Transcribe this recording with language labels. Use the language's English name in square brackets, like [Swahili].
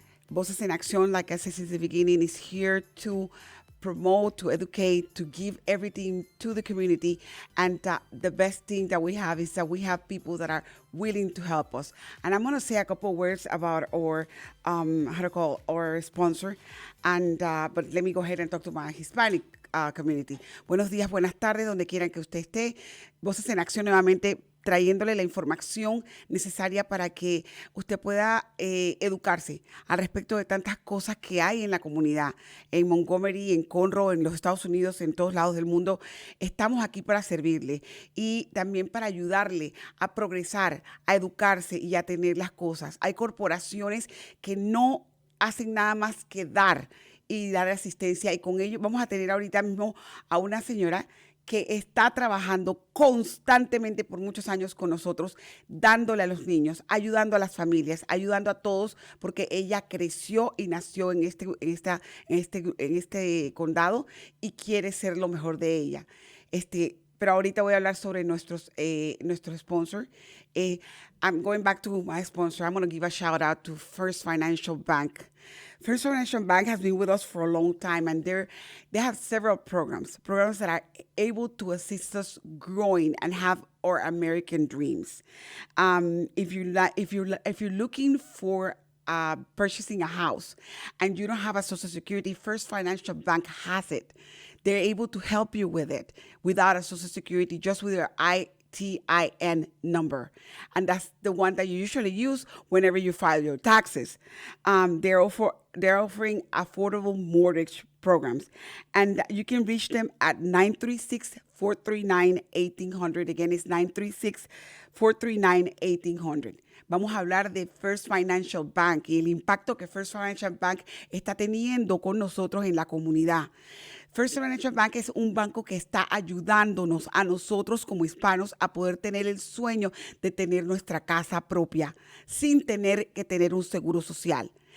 [English] Voces en Acción, like I said since the beginning, is here to promote, to educate, to give everything to the community. And the best thing that we have is that we have people that are willing to help us. And I'm going to say a couple of words about our, our sponsor. And but let me go ahead and talk to my Hispanic community. [Spanish] Buenos días, buenas tardes, donde quieran que usted esté. Voces en Acción nuevamente, trayéndole la información necesaria para que usted pueda educarse al respecto de tantas cosas que hay en la comunidad, en Montgomery, en Conroe, en los Estados Unidos, en todos lados del mundo. Estamos aquí para servirle y también para ayudarle a progresar, a educarse y a tener las cosas. Hay corporaciones que no hacen nada más que dar y dar asistencia, y con ello vamos a tener ahorita mismo a una señora que está trabajando constantemente por muchos años con nosotros, dándole a los niños, ayudando a las familias, ayudando a todos, porque ella creció y nació en este condado y quiere ser lo mejor de ella. Pero ahorita voy a hablar sobre nuestro sponsor. [English] I'm going back to my sponsor. I'm going to give a shout out to First Financial Bank. First Financial Bank has been with us for a long time, and they have several programs that are able to assist us growing and have our American dreams. If you're looking for purchasing a house and you don't have a Social Security, First Financial Bank has it. They're able to help you with it without a Social Security, just with your ITIN number. And that's the one that you usually use whenever you file your taxes. They're offering affordable mortgage programs. And you can reach them at 936-439-1800. Again, it's 936-439-1800. [Spanish] Vamos a hablar de First Financial Bank y el impacto que First Financial Bank está teniendo con nosotros en la comunidad. First Financial Bank es un banco que está ayudándonos a nosotros como hispanos a poder tener el sueño de tener nuestra casa propia sin tener que tener un seguro social.